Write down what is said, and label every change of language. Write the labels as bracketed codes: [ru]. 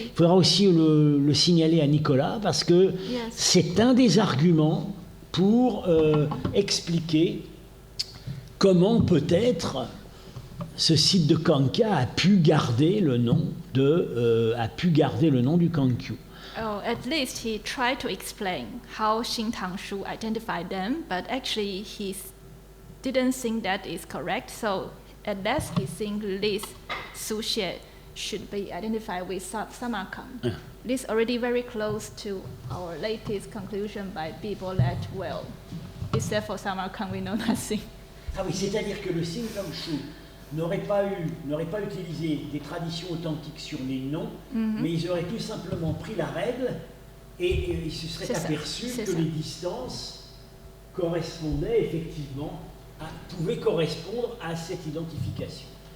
[fr] Il faudra aussi le signaler à Nicolas, parce que c'est un des arguments pour expliquer comment peut-être ce site de Kanka a pu garder le nom du Kankyu. [en] Oh, at least he tried to explain how Xintang Shu identified them, but actually he didn't think that is correct. So at least he thinks this Suxie should be identified with Samarkand. This is already very close to our latest conclusion by Bibo that, well, except for Samarkand, we know nothing. [fr] Ah oui, c'est-à-dire que le Xintang Shu n'aurait pas utilisé des traditions authentiques sur les noms, mais ils auraient tout simplement pris la règle et ils se seraient aperçus que les distances correspondaient effectivement, pouvaient correspondre à cette identification.